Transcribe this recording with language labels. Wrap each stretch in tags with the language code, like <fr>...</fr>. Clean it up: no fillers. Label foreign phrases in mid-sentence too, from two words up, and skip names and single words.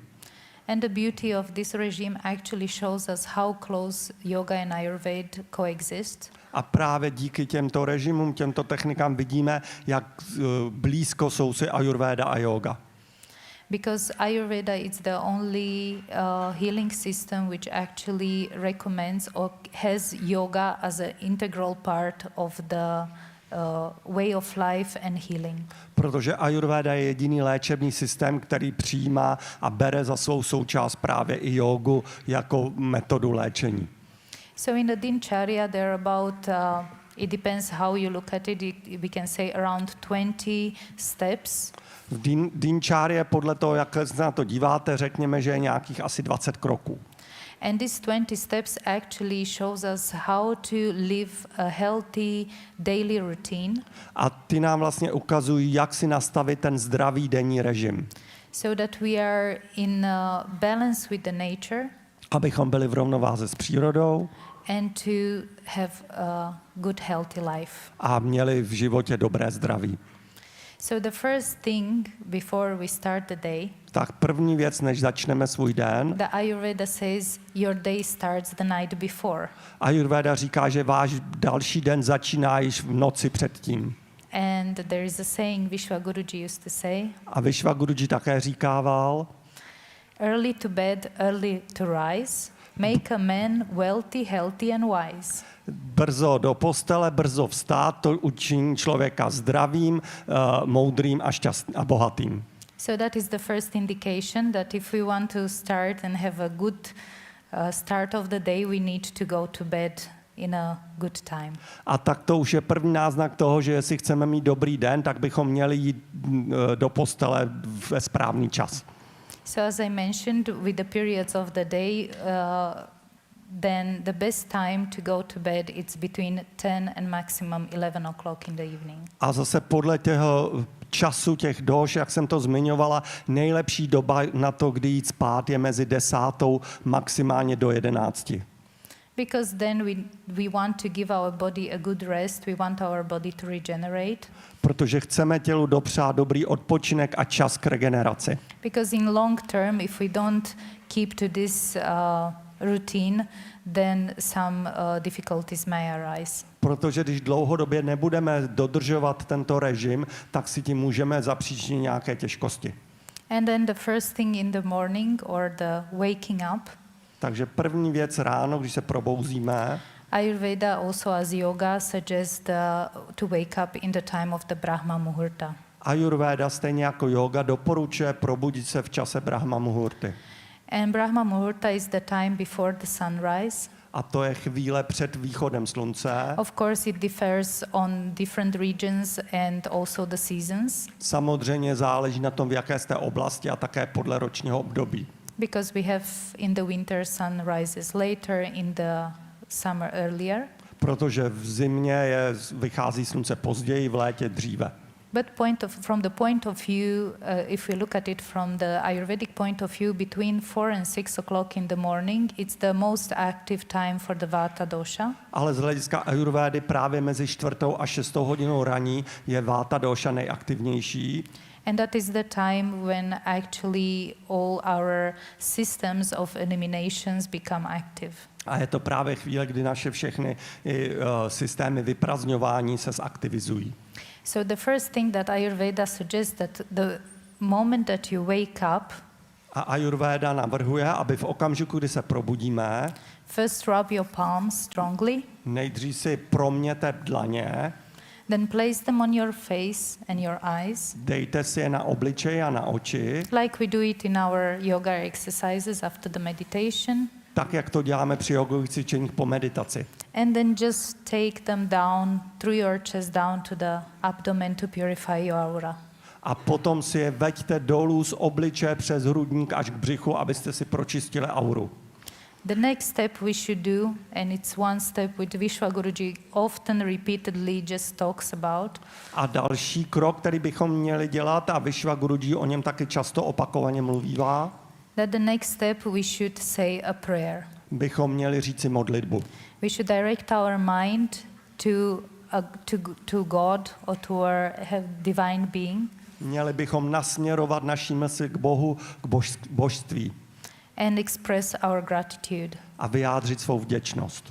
<en>And the beauty of this regime actually shows us how close yoga and Ayurveda coexist.</en> <cs>A právě díky těmto režimům, těmto technikám vidíme, jak blízko jsou si Ayurveda a yoga.</cs> <en>Because Ayurveda is the only healing system which actually recommends or has yoga as an integral part of the way of life and healing.</en> <cs>Protože Ayurveda je jediný léčebný systém, který přijímá a bere za svou součást právě i jógu jako metodu léčení.</cs> <en>So in the Dinacharya there are about, it depends how you look at it, we can say around 20 steps.</en> <cs>V Dinacharya podle toho, jak se na to díváte, řekněme, že je nějakých asi 20 kroků.</cs> <en>And these 20 steps actually shows us how to live a healthy daily routine.</en> <cs>A ty nám vlastně ukazují, jak si nastavit ten zdravý denní režim.</cs> <en>So that we are in balance with the nature.</en> <cs>Abychom byli v rovnováze s přírodou.</cs> <en>And to have a good healthy life.</en> <cs>A měli v životě dobré zdraví.</cs> <en>So the first thing before we start the day,</en> <cs>tak první věc, než začneme svůj den,</cs> <en>the Ayurveda says your day starts the night before.</en> <cs>Ayurveda říká, že váš další den začíná již v noci předtím.</cs> <en>And there is a saying Vishwaguruji used to say.</en> <cs>A Vishwaguruji také říkával,</cs> <en>early to bed, early to rise, make a man wealthy, healthy and wise.</en> <cs>Brzo do postele, brzo vstát, to učiní člověka zdravým, moudrým a šťastným a bohatým.</cs> <en>So that is the first indication that if we want to start and have a good start of the day, we need to go to bed in a good time.</en> <cs>A tak to už je první náznak toho, že jestli chceme mít dobrý den, tak bychom měli jít do postele ve správný čas.</cs> <en>So as I mentioned, with the periods of the day, then the best time to go to bed it's between 10 and maximum 11 o'clock in the evening.</en> <cs>A zase podle těho času těch doš, jak jsem to zmiňovala, nejlepší doba na to, kdy jít spát, je mezi 10. maximálně do 11.</cs> <en>Because then we want to give our body a good rest, we want our body to regenerate.</en> <cs>Protože chceme tělu dopřát dobrý odpočinek a čas k regeneraci.</cs> <en>Because in long term, if we don't keep to this routine, then some difficulties may arise.</en> <cs>Protože když dlouhodobě nebudeme dodržovat tento režim, tak si tím můžeme zapříčinit nějaké těžkosti.</cs> <en>And then the first thing in the morning or the waking up,</en> <cs>Takže první věc ráno, když se probouzíme,</cs> <en>Ayurveda also as yoga suggests to wake up in the time of the</en> <sa>Brahma Muhurta.</sa> <cs>Ayurveda stejně jako yoga doporučuje probudit se v čase</cs> <sa>Brahma Muhurty.</sa> <en>And</en> <sa>Brahma Muhurta</sa> <en>is the time before the sunrise.</en> <cs>A to je chvíle před východem slunce.</cs> <en>Of course, it differs on different regions and also the seasons.</en> <cs>Samozřejmě záleží na tom, v jaké jste oblasti a také podle ročního období.</cs> <en>Because we have in the winter sun rises later, in the summer earlier.</en> <cs>Protože v zimě vychází slunce později, v létě dříve.</cs> <en>But from the point of view, if we look at it from the Ayurvedic point of view, between 4 and 6 o'clock in the morning, it's the most active time for the</en> <sa>Vata dosha.</sa> <cs>Ale z hlediska Ayurvédy právě mezi 4. a 6. hodinou raní je</cs> <sa>Vata dosha</sa> <cs>nejaktivnější.</cs> <en>And that is the time when actually all our systems of eliminations become active.</en> <cs>A je to právě chvíle, kdy naše všechny systémy vyprazňování se zaktivizují.</cs> <en>So the first thing that Ayurveda suggests that the moment that you wake up,</en> <cs>A Ayurveda navrhuje, aby v okamžiku, kdy se probudíme,</cs> <en>first rub your palms strongly,</en> <cs>nejdřív si proměte dlaně,</cs> <en>then place them on your face and your eyes,</en> <cs>dejte si je na obličej a na oči,</cs> <en>like we do it in our yoga exercises after the meditation,</en> <cs>tak, jak to děláme při jogových cvičeních po meditaci.</cs> <en>and then just take them down through your chest down to the abdomen to purify your aura.</en> <cs>A potom si je veďte dolů z obličeje přes hrudník až k břichu, abyste si pročistili auru.</cs> <en>The next step we should do, and it's one step which Vishwaguruji often repeatedly just talks about.</en> <cs>A další krok, který bychom měli dělat, a Vishwaguruji o něm taky často opakovaně mluvívá,</cs> <en>That the next step we should say a prayer.</en> <cs>bychom měli říci modlitbu.</cs> <en>We should direct our mind to God or to our divine being</en> <cs>Měli bychom nasměrovat naši mysl k Bohu, k božství</cs> <en>and express our gratitude.</en> <cs>a vyjádřit svou vděčnost.</cs>